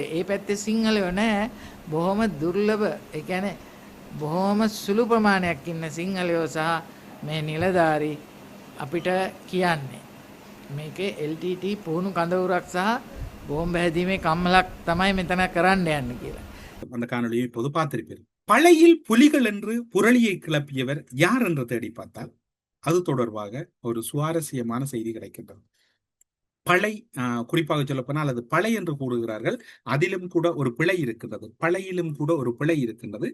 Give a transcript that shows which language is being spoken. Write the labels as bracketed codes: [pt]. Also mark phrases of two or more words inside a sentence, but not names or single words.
[si] ඒ පැත්තේ සිංහලයෝ නැහැ. බොහොම දුර්ලභ. ඒ කියන්නේ බොහොම සුළු ප්‍රමාණයක් ඉන්න සිංහලයෝ සහ මේ නිලධාරි අපිට කියන්නේ මේකේ LTT පුහුණු කඳවුරක් සහ බෝම්බ හැදීමේ කම්මලක් තමයි මෙතන කරන්න යන්නේ කියලා. [ta] அந்த காணொலியை இப்போது பார்த்திருப்பீர்கள். பழையில் புலிகள் என்று புரளியை கிளப்பியவர் யார் என்று தேடி பார்த்தால் அது தொடர்பாக ஒரு சுவாரஸ்யமான செய்தி கிடைக்கின்றது. பழை, குறிப்பாக சொல்ல போனால் அது பழை என்று கூறுகிறார்கள். அதிலும் கூட ஒரு பிழை இருக்கின்றது. பழையிலும் கூட ஒரு பிழை இருக்கின்றது.